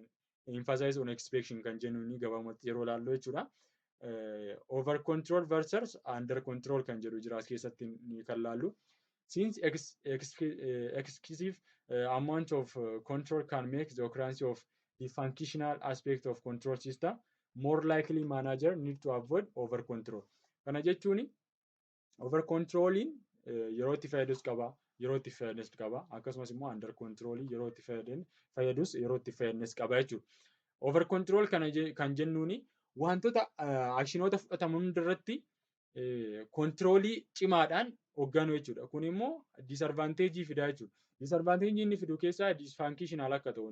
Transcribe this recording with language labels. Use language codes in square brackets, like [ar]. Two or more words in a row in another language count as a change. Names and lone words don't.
[en] Emphasize on expectation [om] kan jennuun gabaabumatti yeroo ilaallu jechuudha. [en] Over control versus under control [om] kan jedhu jira as keessatti kan laallu. [en] Since excessive amount of control can make the occurrence of the functional aspect of control system, more likely manager need to avoid over control. [om] Kana jechuun [en] over controlling [om] yeroo itti fayyadus qaba, yeroo itti fayyadnes qaba, akkasumas immoo [en] under controlling [om] yeroo itti fayyadus yeroo itti fayyadnes qaba jechuudha. [en] Over control [om] kan jennuuni wantoota actionoota fudhataman hundarratti controlii cimaadhaan hoogganuu jechuudha. Kun immoo disadvantage fidaa jechuudha. Disadvantage inni fidu keessaa dysfunctional akka ta'u.